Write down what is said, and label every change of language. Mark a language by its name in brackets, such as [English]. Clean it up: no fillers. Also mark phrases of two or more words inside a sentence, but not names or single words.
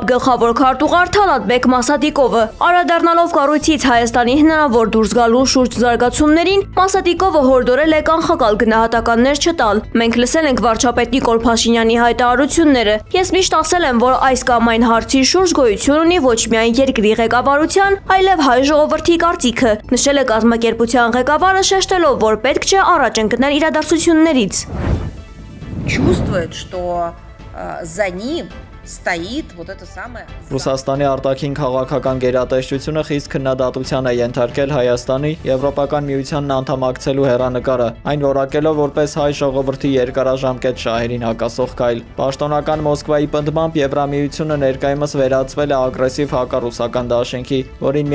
[Armenian] գլխավոր քարտուղար Թալատբեկ Մասատիկովը։ Անդրադառնալով կառույցից Հայաստանի հնարավոր դուրս գալու շուրջ զարգացումներին, Մասատիկովը հորդորել է կանխակալ գնահատականներ չտալ։ Մենք լսել ենք վարչապետ Նիկոլ Փաշինյանի հայտարարությունները։ Ես միշտ ասել եմ, որ այս կամ այն հարցի շուրջ գոյություն ունի ոչ միայն երկրի ղեկավարության, այլև հայ ժողովրդի կարծիքը, նշել է կազմակերպության ղեկավարը, շեշտելով, որ պետք չէ առաջ ընկնել իրադարձություններից։ [Russian] Чувствует, что за ним стоит вот это самое. [Armenian] Ռուսաստանի արտաքին քաղաքական գերատեսչությունը խիստ քննադատության է ենթարկել Հայաստանի Եվրոպական միությանն անդամակցելու հեռանկարը, այն որակելով որպես հայ ժողովրդի երկարաժամկետ շահերին հակասող քայլ։ Պաշտոնական Մոսկվայի պնդմամբ Եվրամիությունը ներկայումս վերածվել է ագրեսիվ հակառուսական դաշինքի, որին